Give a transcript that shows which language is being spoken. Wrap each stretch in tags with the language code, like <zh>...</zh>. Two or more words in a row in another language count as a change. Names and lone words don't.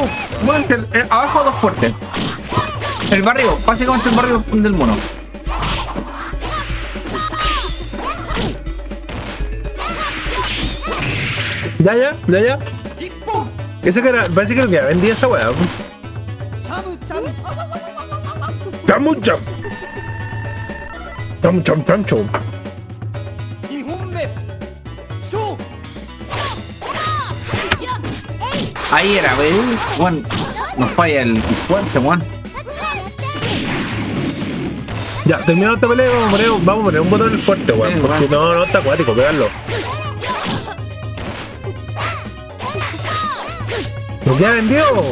<es>Bueno, abajo dos fuertes. El barrio, básicamente el barrio del mono. Ya.</es> <ja>一本</ja> <es>Ese que era, parece que ya vendía esa weá. チャムチャム Cham.</es> <ja>2本目勝負</ja> <es>Ahí era, wey. Juan, nos falla el puente, Juan. Ya, terminado esta pelea, vamos a poner un botón fuerte, weón. Sí, Porque no está acuático, pegarlo. ¿Lo que ha vendido?</es>